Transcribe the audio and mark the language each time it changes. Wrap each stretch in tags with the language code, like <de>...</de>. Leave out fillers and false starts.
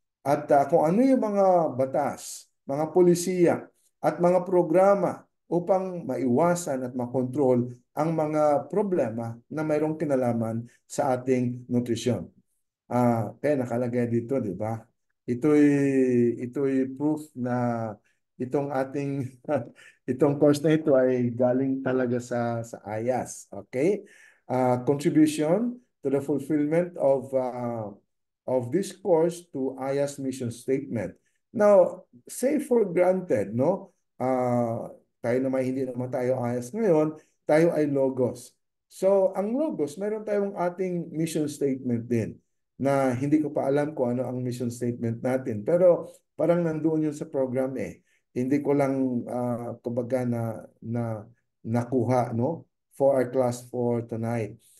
<tl>At kung ano yung mga batas, mga polisiya at mga programa upang maiwasan at makontrol ang mga problema na mayroong kinalaman sa ating nutrisyon. Kaya nakalagay dito, di ba? Ito'y proof na itong ating itong course na ito ay galing talaga sa IAS. Okay?</tl> <en>Contribution to the fulfillment of this course to IAS mission statement. Now, say for granted, no?</en> <tl>Tayo naman, hindi naman tayo IAS ngayon, tayo ay Logos. So, ang Logos, meron tayong ating mission statement din na hindi ko pa alam kung ano ang mission statement natin. Pero parang nandoon yun sa program eh. Hindi ko lang kumbaga na nakuha no</tl> <en>for our class for tonight.</en>